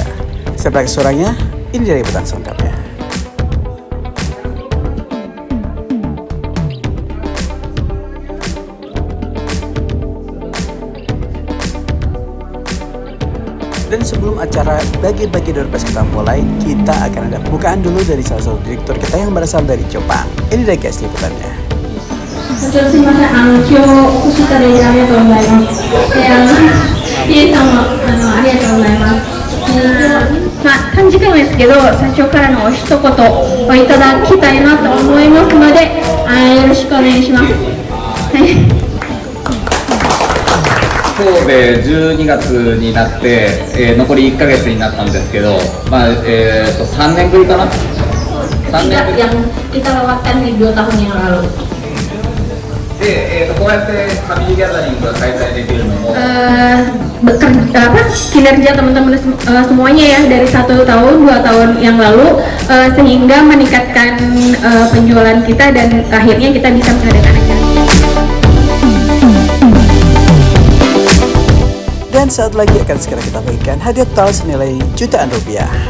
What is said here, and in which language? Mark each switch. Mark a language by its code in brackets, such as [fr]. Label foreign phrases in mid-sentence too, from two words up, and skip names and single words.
[id] Sebagai suaranya, ini dari liputan selengkapnya. Dan sebelum acara bagi-bagi door prize kita mulai, kita akan ada pembukaan dulu dari salah satu direktur kita yang berasal dari Jepang. Ini deh guys liputannya. [ja] 社長すみません、今日お越しいただいてありがとうございます。リエさんもありがとうございます。短時間ですけど、社長からのお一言をいただきたいなと思いますので、よろしくお願いします。はい。神戸12月になって、残り1ヶ月になったんですけど、3年ぶりかな。3年ぶり [id] yang kita lewatkan di 2 tahun yang lalu. [ja] で、こうやってファミリーギャザリングが開催できるのも、 [id] kinerja teman-teman semuanya ya dari 1 tahun 2 tahun yang lalu sehingga meningkatkan penjualan kita dan akhirnya kita bisa mengadakan acara. Dan saat lagi akan segera kita bagikan hadiah total senilai jutaan rupiah.